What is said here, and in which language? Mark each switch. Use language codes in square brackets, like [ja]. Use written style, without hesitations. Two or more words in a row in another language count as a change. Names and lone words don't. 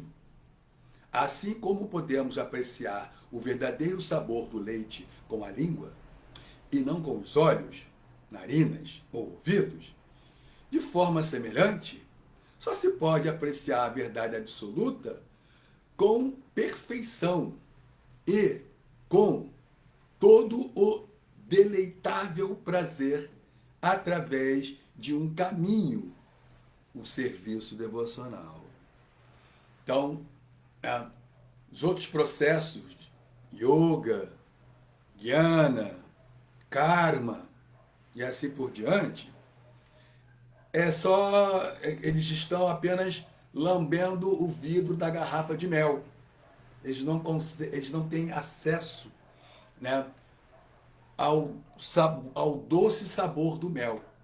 [pt] Assim como podemos apreciar o verdadeiro sabor do leite com a língua, e não com os olhos, narinas ou ouvidos, de forma semelhante, só se pode apreciar a verdade absoluta com perfeição e com todo o deleitável prazer através de um caminho, o serviço devocional. Então, os outros processos, yoga, jnana, karma e assim por diante, eles estão apenas lambendo o vidro da garrafa de mel. Eles não têm acesso, né, ao doce sabor do mel.